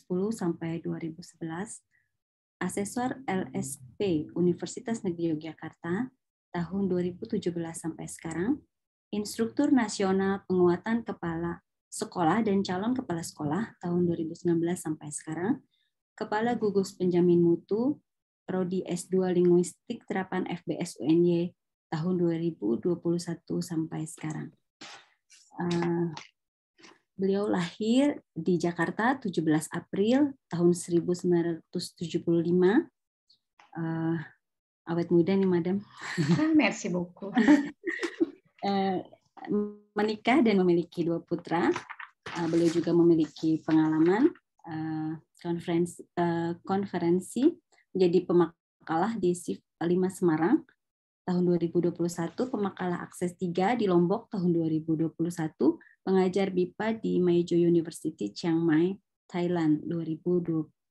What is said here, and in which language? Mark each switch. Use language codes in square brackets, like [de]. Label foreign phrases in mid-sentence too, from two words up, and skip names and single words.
[id] sampai 2011, Asesor LSP Universitas Negeri Yogyakarta tahun 2017 sampai sekarang, Instruktur Nasional Penguatan Kepala Sekolah dan Calon Kepala Sekolah tahun 2019 sampai sekarang, Kepala Gugus Penjamin Mutu Prodi S2 Linguistik Terapan FBS UNY tahun 2021 sampai sekarang. Beliau lahir di Jakarta 17 April tahun 1975. Awet muda nih, Madam. [fr] Merci beaucoup. [id] menikah dan memiliki 2 putra. Beliau juga memiliki pengalaman konferensi menjadi pemakalah di SIF 5 Semarang tahun 2021, pemakalah Akses 3 di Lombok tahun 2021, pengajar BIPA di Maejo University Chiang Mai, Thailand 2021.